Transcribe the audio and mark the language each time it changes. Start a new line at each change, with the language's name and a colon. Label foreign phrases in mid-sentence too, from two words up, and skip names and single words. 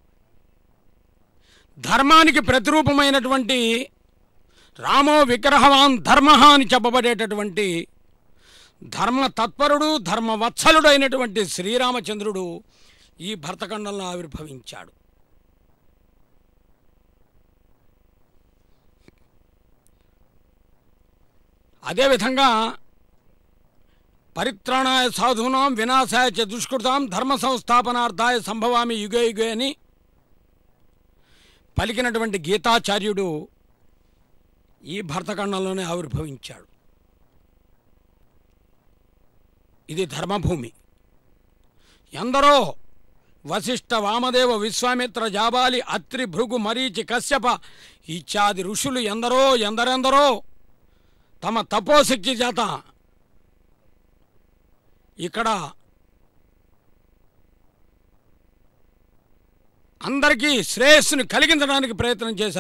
Telugu: ధర్మానికి ప్రతిరూపమైనటువంటి
Sanskrit: రామో విగ్రహవాన్ ధర్మ
Telugu: అని చెప్పబడేటటువంటి ధర్మతత్పరుడు ధర్మవత్సలుడు అయినటువంటి శ్రీరామచంద్రుడు ఈ భరతఖండంలో ఆవిర్భవించాడు. అదేవిధంగా
Sanskrit: పరిత్రాణాయ సాధూనాం వినాశాయ చ దుష్కృతాం ధర్మ సంస్థాపనార్థాయ సంభవామి యుగే యుగే
Telugu: అని పలికినటువంటి గీతాచార్యుడు ఈ భరతఖండంలోనే ఆవిర్భవించాడు. ఇది ధర్మభూమి. ఎందరో వశిష్ఠ వామదేవ విశ్వామిత్ర జాబాలి అత్రి భృగు మరీచి కశ్యప ఇత్యాది ఋషులు ఎందరెందరో తమ తపోశక్తి చేత ఇక్కడ అందరికీ శ్రేయస్సును కలిగించడానికి ప్రయత్నం చేశారు.